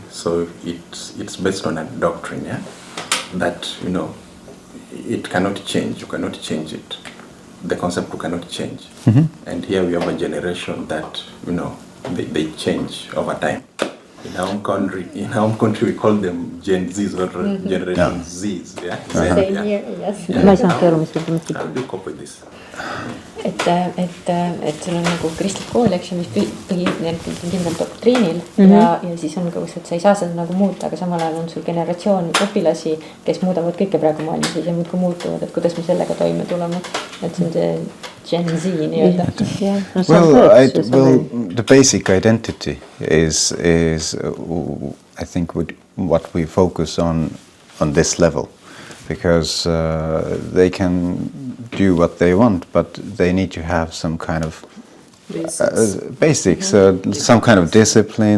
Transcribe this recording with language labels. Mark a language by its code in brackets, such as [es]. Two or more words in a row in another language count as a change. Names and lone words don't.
[en] So it's based on a doctrine, yeah, that it cannot change. You cannot change it. The concept you cannot change. And here we have a generation that they change over time. In our country, we call them Gen Zs or Generation Zs. Yeah. Same here, yes. [et] Ma ei saanud aru, mis te mõtlete. [en] How do you cope with this? [et] et sul on nagu kristlik kool, eks ju, mis põhineb kindlal doktriinil ja siis on ka, et sa ei saa seda nagu muuta, aga samal ajal on sul generatsioon õpilasi, kes muudavad kõike praegu maailmas ja muudkui muutuvad, et kuidas me sellega toime tuleme, et see on see Gen Z nii-öelda. [en] Well, the basic identity is I think what we focus on this level, because they can do what they want, but they need to have some kind of basics, some kind of discipline.